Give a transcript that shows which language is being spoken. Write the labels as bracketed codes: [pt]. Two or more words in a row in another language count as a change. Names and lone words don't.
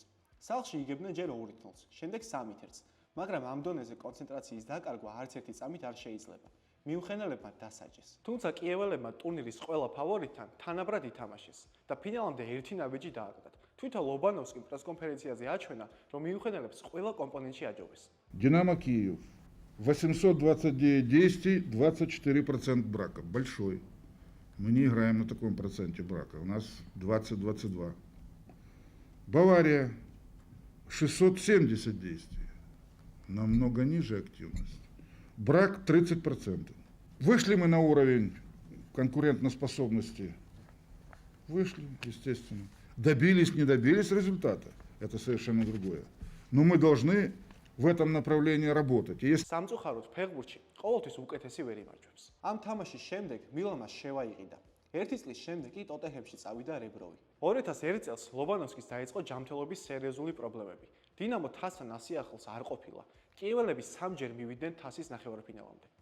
[ka] სახლში იგებდნენ ჯერ 2-0, შემდეგ 3-1, მაგრამ ამ დონეზე კონცენტრაციის დაკარგვა არც ერთი წამით არ შეიძლება. მიუნხენელებმა დასაჯეს. თუმცა კიეველებმა ტურნირის ყველა ფავორიტთან თანაბრად ითამაშეს და [ru] финалამდე [ka] ერთი ნაბიჯი დააგდათ. თვითონ ლობანოვსკიმ პრესკონფერენციაზე აჩვენა, რომ მიუნხენელებს ყველა კომპონენტში აჯობეს. [ru] Динамо Киев. 829 действий, 24% брака. Большой. Мы не играем на таком проценте брака. У нас 20-22. Бавария. 670 действий. Намного ниже активность. Брак 30%. Вышли мы на уровень конкурентоспособности. Вышли, естественно. Добились, не добились результата. Это совершенно другое. Но мы должны в этом направлении работать. [ka] სამწუხაროდ ფეხბურთში ყოველთვის უკეთესი ვერ იმარჯვებს. ამ თამაშის შემდეგ მილანმა შევაიყიდა. ერთი წლის შემდეგ კი ტოტენჰემში წავიდა რებროვი. 2001 წელს ლობანოვსკის დაიწყო ჯანმრთელობის სერიოზული პრობლემები. დინამო თასთან ასიახლოს არ ყოფილა. კიეველები 3-ჯერ მივიდნენ თასის ნახევარფინალამდე.